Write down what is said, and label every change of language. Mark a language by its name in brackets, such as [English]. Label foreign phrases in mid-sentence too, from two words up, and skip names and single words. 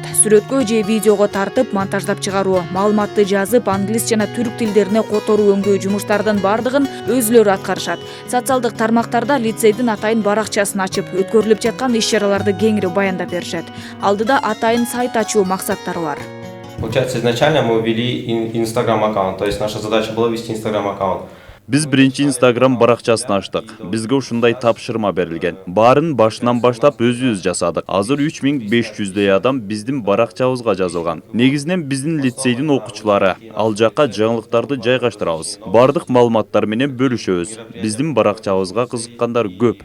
[Kyrgyz] Сүрөткө же видеого тартып, монтаждап чыгаруу, маалыматты жазып, англис жана түрк тилдерине которуу өңгөө жумуштардын бардыгын өзүлөрү аткарышат. Социалдык тармактарда лицейдин атайын баракчасын ачып, өткөрүлүп жаткан иш-чараларды кеңири баяндап беришет. Алдыда атайын сайт ачуу максаттары бар. [Russian] Получается, изначально мы ввели Instagram аккаунт, то есть наша задача была ввести Instagram аккаунт. [Kyrgyz] Биз биринчи Instagram баракчасын ачтык. Бизге ушундай тапшырма берилген. Баарын башынан баштап өзүбүз жасадык. Азыр 3500дөй адам биздин баракчабызга жазылган. Негизинен биздин лицейдин окуучулары. Ал жакка жаңылыктарды жайгаштырабыз. Бардык маалыматтар менен бөлүшөбүз. Биздин баракчабызга кызыккандар көп.